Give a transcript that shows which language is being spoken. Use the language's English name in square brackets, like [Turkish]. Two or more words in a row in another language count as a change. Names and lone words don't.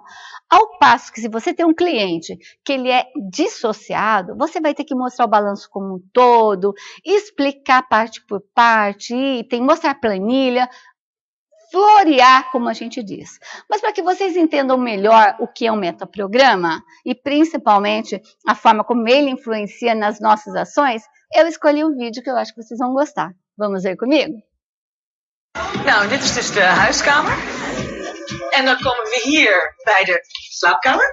[Portuguese] Ao passo que se você tem um cliente que ele é dissociado, você vai ter que mostrar o balanço como um todo, explicar parte por parte, item, mostrar planilha, florear, como a gente diz. Mas para que vocês entendam melhor o que é um metaprograma e principalmente a forma como ele influencia nas nossas ações, eu escolhi um vídeo que eu acho que vocês vão gostar. Vamos ver comigo? [Dutch] Nou, dit is dus de huiskamer. En dan komen we hier bij de slaapkamer.